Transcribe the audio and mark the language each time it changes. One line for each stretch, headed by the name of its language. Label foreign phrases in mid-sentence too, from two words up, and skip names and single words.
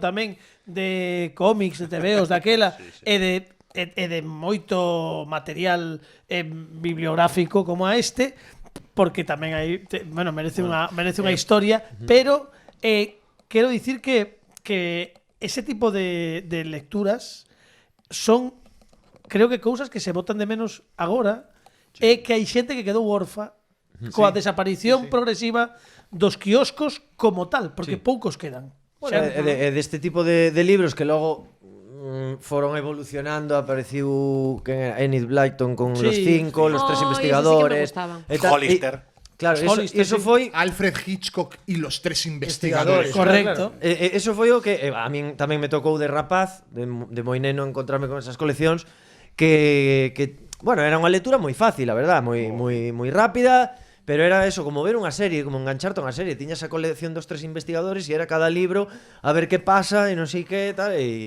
Galician: tamén de cómics, de TVOs, daquela, e de moito material bibliográfico como a este, porque tamén hai, bueno, merece unha historia, pero quero dicir que ese tipo de lecturas son, creo que cousas que se botan de menos agora, é que hai xente que quedou orfa coa desaparición progresiva dos quioscos como tal, porque poucos quedan. Bueno, deste tipo de libros que logo foron evolucionando, apareciu Enid Blyton
Spanish: con los 5, los 3 investigadores,
Galician: Hollister. Claro, Hollister, eso foi Alfred Hitchcock y los 3 investigadores. Correcto. Eso foi o que a min tamén me tocou de rapaz, de moi neno, encontrarme con esas coleccións que bueno, era unha lectura moi fácil, a verdad, moi rápida. Pero era eso, como ver unha serie, como engancharte a unha serie. Tiñas a colección dos 3 investigadores e era cada libro a ver que pasa e non sei que tal e